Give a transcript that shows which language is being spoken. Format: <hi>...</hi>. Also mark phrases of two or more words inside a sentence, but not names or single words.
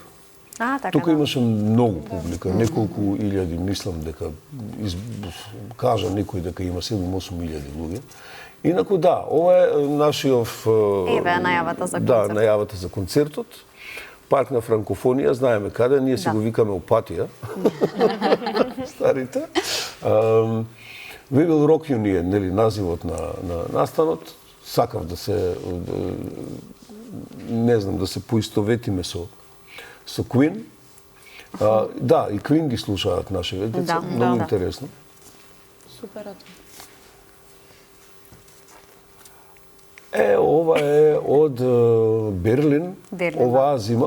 <mk>Тука имаше многу публика, неколку илјади, мислам дека кажа некој дека има 7-8 илјади луѓе. Инаку да, ова е нашиот најавата за концерт. Да, најавата за концертот. Парк на франкофонија, знаеме каде, ние си го викаме Опатија. Старите. We will rock you ние, нели, називот на настанот. Сакав да се не знам, да се поистоветиме со Queen. Да, и Queen ги слушаат нашите деца, многу интересно. Супер. Ова е од Берлин, оваа зима.</mk>